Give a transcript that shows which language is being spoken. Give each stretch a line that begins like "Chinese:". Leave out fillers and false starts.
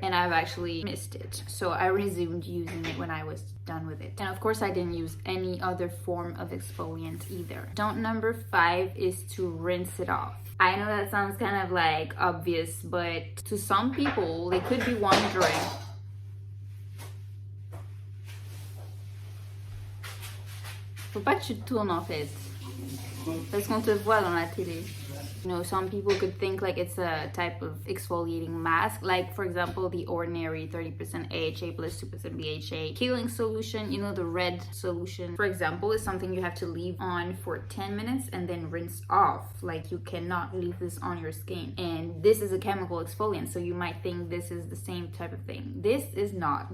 English: And I've actually missed it. So I resumed using it when I was done with it. And of course I didn't use any other form of exfoliant either. Don't number 5 is to rinse it off. I know that sounds kind of like obvious, but to some people, they could be wondering.
French: Faut pas que tu te tournes en fait. Parce qu'on te voit dans la télé.
English: You know, some people could think like it's a type of exfoliating mask, like for example the ordinary 30% AHA plus 2% BHA healing solution. You know, the red solution, for example, is something you have to leave on for 10 minutes and then rinse off. Like you cannot leave this on your skin. And this is a chemical exfoliant, so you might think this is the same type of thing. This is not.